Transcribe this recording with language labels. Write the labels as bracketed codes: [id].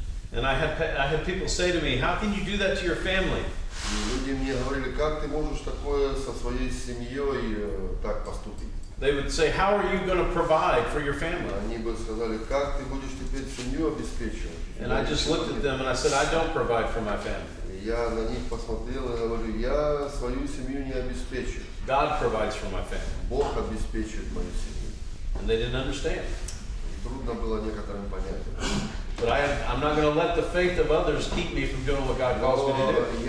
[en] And I had people say to me, how can you do that to your family? [ru] И люди мне говорили, как ты можешь такое со своей семьей так поступить? [en] They would say, how are you going to provide for your family? [ru] Они бы сказали, как ты будешь теперь семью обеспечивать? [en] And I just looked at them and I said, I don't provide for my family. [ru] Я на них посмотрел и говорю, я свою семью не обеспечу. [en] God provides for my family. [ru] Бог обеспечивает мою семью. [en] And they didn't understand. [ru] И трудно было некоторым понять. [en] But I'm not going to let the faith of others keep me from doing what God calls me to do.